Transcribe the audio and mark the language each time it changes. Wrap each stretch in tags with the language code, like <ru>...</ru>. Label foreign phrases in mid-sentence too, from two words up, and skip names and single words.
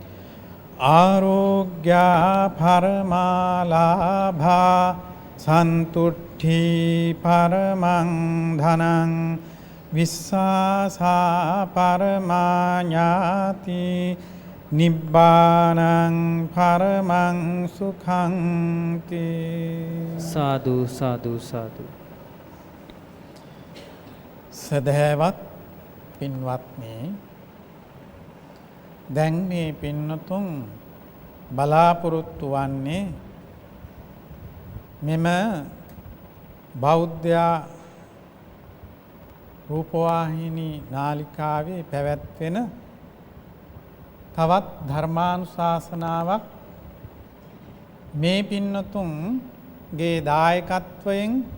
<pi>ආරෝග්‍යා පරමාලාභා සන්තුට්ඨි පරමං ධනං විස්සාසා පරමාඥාති නිබ්බානං පරමං සුඛං තී.</pi> <si>සාදු සාදු සාදු. සදහැවත් පින්වත්නි, දැන් මේ පින්නතුන් බලාපොරොත්තු වන්නේ මෙම බෞද්ධ රූපවාහිනී නාලිකාවේ පැවැත්වෙන තවත් ධර්මානුශාසනාවක් මේ පින්නතුන්ගේ දායකත්වයෙන්</si>